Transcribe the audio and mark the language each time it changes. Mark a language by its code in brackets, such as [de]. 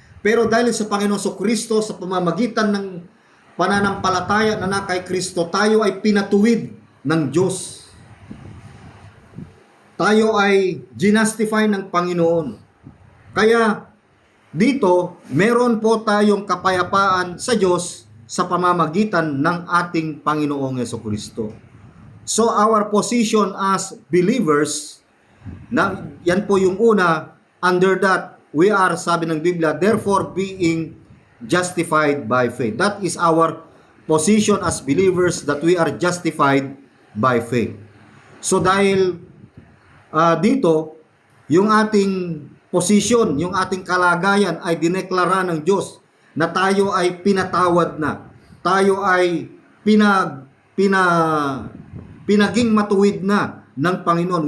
[tl] Pero dahil sa Panginoon Kristo, sa pamamagitan ng pananampalataya na kay Kristo, tayo ay pinatuwid ng Diyos. Tayo ay ginastify ng Panginoon. Kaya dito, meron po tayong kapayapaan sa Diyos sa pamamagitan ng ating Panginoong Kristo. [en] So our position as believers, [tl] yan po yung una, [en] under that, we are, [tl] sabi ng Biblia, [en] therefore being justified by faith. That is our position as believers, that we are justified by faith. [tl] So dahil dito, yung ating position, yung ating kalagayan ay dineklara ng Diyos na tayo ay pinatawad na. Tayo ay pinaging matuwid na ng Panginoon.